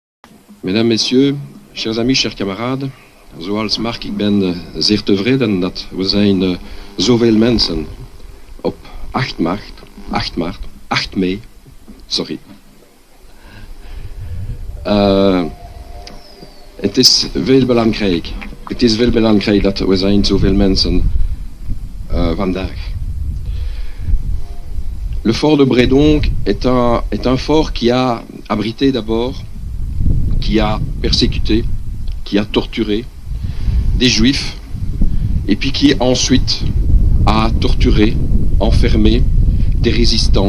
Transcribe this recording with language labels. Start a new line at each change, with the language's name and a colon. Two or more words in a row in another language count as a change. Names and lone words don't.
French: Mesdames, Messieurs, chers amis, chers camarades,
Dutch: zoals Mark, ik ben zeer tevreden dat we zijn zoveel mensen op 8 mei, Het is veel belangrijk dat we zijn zoveel mensen vandaag.
French: Le fort de Bredonk est un fort qui a abrité d'abord, qui a persécuté, qui a torturé des juifs, et puis qui ensuite a torturé, enfermé des résistants.